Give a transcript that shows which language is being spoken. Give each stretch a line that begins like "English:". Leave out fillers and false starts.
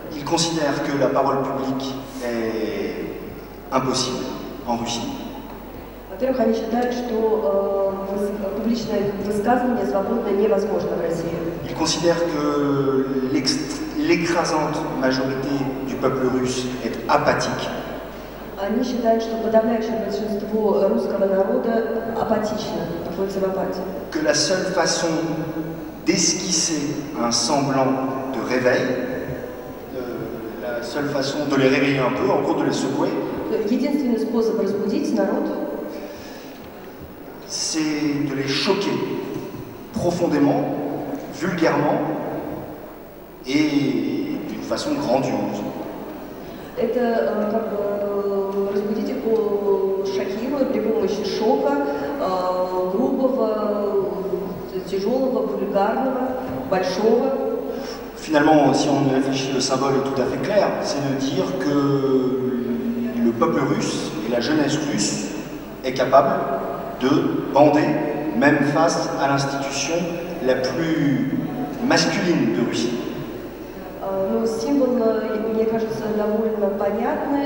French: Ils considèrent que la parole publique est impossible en Russie.
Russian: Во-первых, они считают, что публичное высказывание свободно невозможно в России.
French: Ils considèrent que l'écrasante majorité du peuple russe est apathique.
Russian: Они считают, что подавляющее большинство русского народа апатично, находится в апатии.
French: Que la seule façon d'esquisser un semblant de réveil, la seule façon de les réveiller un peu, en gros de les secouer,
Russian: Единственный способ разбудить народ,
French: c'est de les choquer profondément, vulgairement et d'une façon grandiose.
Russian: это разбудить их, шокируя при помощи шока, грубого, тяжелого, вульгарного, большого.
French: Finalement, si on y réfléchit, le symbole est tout à fait clair, c'est de dire que le peuple russe et la jeunesse russe est capable de bander, même face à l'institution la plus masculine de Russie.
Russian: Но символ, мне кажется, довольно понятный.